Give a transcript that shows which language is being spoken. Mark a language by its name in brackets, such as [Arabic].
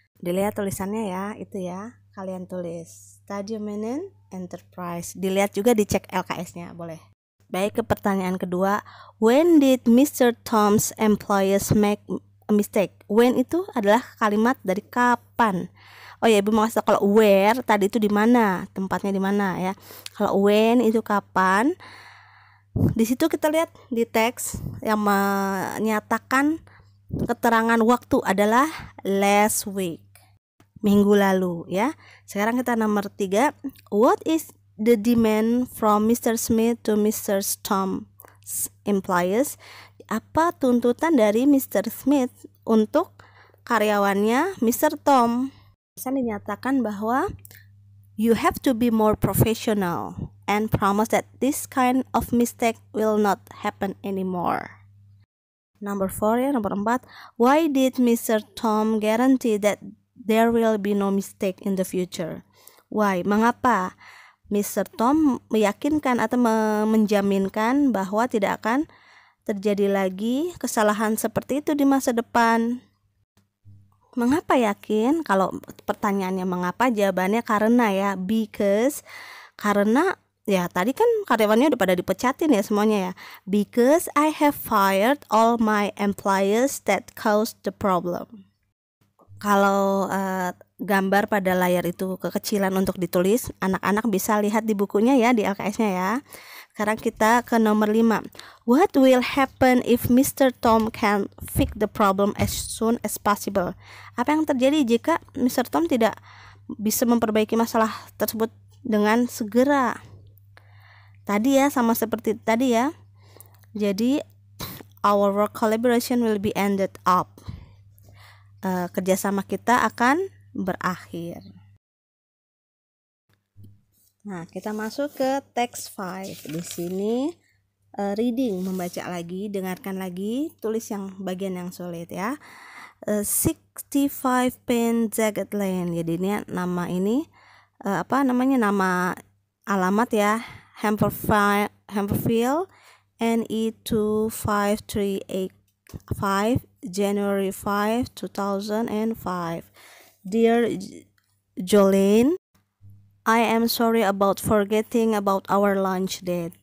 [Indonesian] Dilihat tulisannya ya, itu ya. Kalian tulis Stadium Minen Enterprise. Dilihat juga dicek LKS-nya, boleh. Baik, ke pertanyaan kedua. [English] When did Mr. Tom's employees make a mistake? [Indonesian] When itu adalah kalimat dari kapan. Oh ya, ibu mau kasih kalau where tadi itu di mana, tempatnya di mana ya. Kalau when itu kapan. Di situ kita lihat di teks yang menyatakan keterangan waktu adalah last week, minggu lalu ya. Sekarang kita nomor 3. [English] What is the demand from Mr. Smith to Mr. Tom's employees? [Indonesian] Apa tuntutan dari Mr. Smith untuk karyawannya Mr. Tom? Bisa dinyatakan bahwa [English] you have to be more professional and promise that this kind of mistake will not happen anymore. [Indonesian] Nomor 4 ya, nomor 4. [English] Why did Mr. Tom guarantee that there will be no mistake in the future? Why? [Indonesian] Mengapa Mr. Tom meyakinkan atau menjaminkan bahwa tidak akan terjadi lagi kesalahan seperti itu di masa depan. Mengapa yakin? Kalau pertanyaannya mengapa, jawabannya karena ya, because. Karena ya tadi kan karyawannya udah pada dipecatin ya semuanya ya. [English] Because I have fired all my employees that caused the problem. [Indonesian] Kalau gambar pada layar itu kekecilan untuk ditulis, anak-anak bisa lihat di bukunya ya, di LKS-nya ya. Sekarang kita ke nomor 5. [English] What will happen if Mr. Tom can fix the problem as soon as possible? [Indonesian] Apa yang terjadi jika Mr. Tom tidak bisa memperbaiki masalah tersebut dengan segera? Tadi ya, sama seperti tadi ya. [English] Jadi our work collaboration will be ended up. [Indonesian] Kerjasama kita akan berakhir. Nah, kita masuk ke text 5. Di sini reading, membaca lagi, dengarkan lagi, tulis yang bagian yang sulit ya. 65 Penn Zagat Lane. Jadi ini nama ini nama alamat ya, Hampshire, NE 25385, January 5, 2005. [English] Dear Jolene, I am sorry about forgetting about our lunch date.